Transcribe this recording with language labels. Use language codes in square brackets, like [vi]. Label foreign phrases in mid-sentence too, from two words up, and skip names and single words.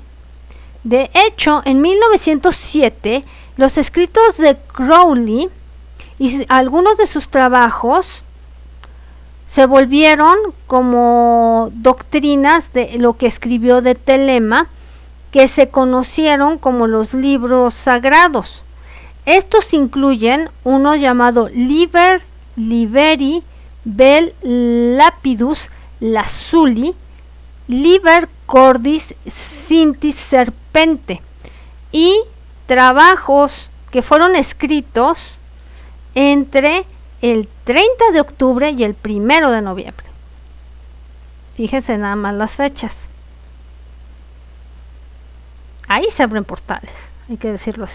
[es] De hecho, en 1907, los escritos de Crowley y algunos de sus trabajos se volvieron como doctrinas de lo que escribió de Telema, que se conocieron como los libros sagrados. Estos incluyen uno llamado Liber Liberi Vel Lapidus Lazuli, Liber Cordis Cintis Serpente, y trabajos que fueron escritos entre el 30 de octubre y el 1 de noviembre. Fíjense nada más las fechas. Ahí se abren portales, hay que decirlo así.